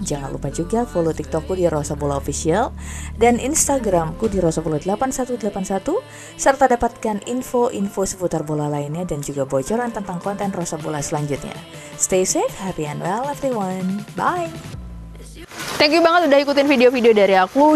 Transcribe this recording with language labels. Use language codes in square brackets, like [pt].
[id] Jangan lupa juga follow TikTokku di Rosa Bola Official dan Instagramku di rosabola8181, serta dapatkan info-info seputar bola lainnya dan juga bocoran tentang konten Rosa Bola selanjutnya. [en] Stay safe, happy and well everyone. Bye! Thank you [id] banget udah ikutin video-video dari aku.